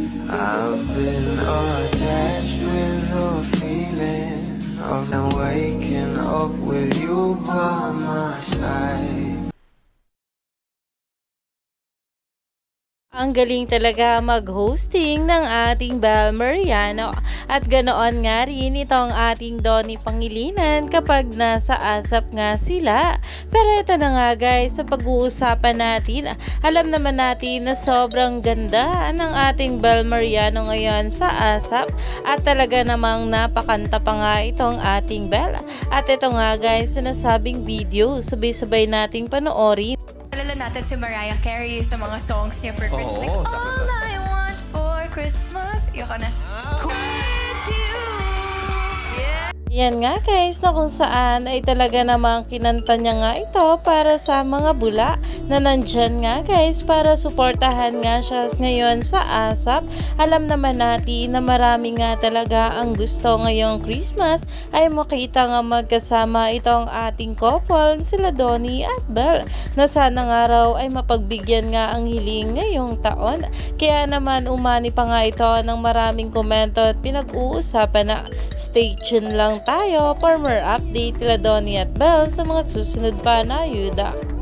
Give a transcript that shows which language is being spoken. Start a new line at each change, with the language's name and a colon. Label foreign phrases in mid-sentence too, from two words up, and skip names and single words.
English: I've been attached with the feeling of now waking up with you by my side.
Filipino: Ang galing talaga mag-hosting ng ating Bel Mariano at ganoon nga rin itong ating Donnie Pangilinan kapag nasa ASAP nga sila. Pero ito na nga guys, sa pag-uusapan natin, alam naman natin na sobrang ganda ng ating Bel Mariano ngayon sa ASAP at talaga namang napakanta pa nga itong ating Bel. At ito nga guys, sinasabing video, sabay-sabay nating panoorin. Alala natin si Mariah Carey sa mga songs niya
English: for Christmas. Like,
Filipino: Oo,
English: all I want for Christmas. Iyoko na. Is you. Yeah.
Filipino: Yan nga guys, na kung saan ay talaga namang kinanta niya nga ito para sa mga bula na nandyan nga guys para suportahan nga siya ngayon sa ASAP. Alam naman natin na marami nga talaga ang gusto ngayong Christmas ay makita nga magkasama itong ating couple, sila Donnie at Bel, na sana nga raw ay mapagbigyan nga ang hiling ngayong taon. Kaya naman umani pa nga ito ng maraming komento at pinag-uusapan na
English: stay tuned
Filipino: lang tayo
English: for more update
Filipino: kila Donnie at Bel sa mga susunod pa na ayuda.